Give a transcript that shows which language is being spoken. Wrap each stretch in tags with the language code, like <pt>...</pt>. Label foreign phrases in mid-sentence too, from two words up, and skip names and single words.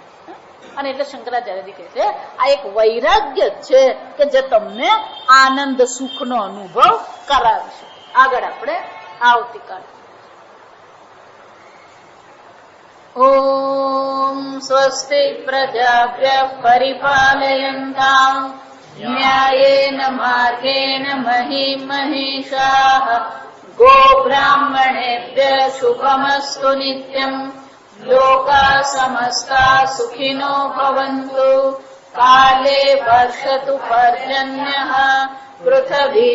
<gu>અને એટલે શંકરાચાર્યજી કહે છે આ એક વૈરાગ્ય છે કે જે તમને આનંદ સુખનો અનુભવ કરાવશે. આગળ આપણે આવતીકાલે.</gu> <sa>ઓમ સ્વસ્તિ પ્રજાભ્યઃ પરિપાલયન્તાં न्यायेन मार्गेण महीं महिषाः गोब्राह्मणेभ्यः शुभमस्तु नित्यम् लोकाः समस्ताः सुखिनो भवन्तु काले वर्षतु पर्जन्यः पृथिवी</sa>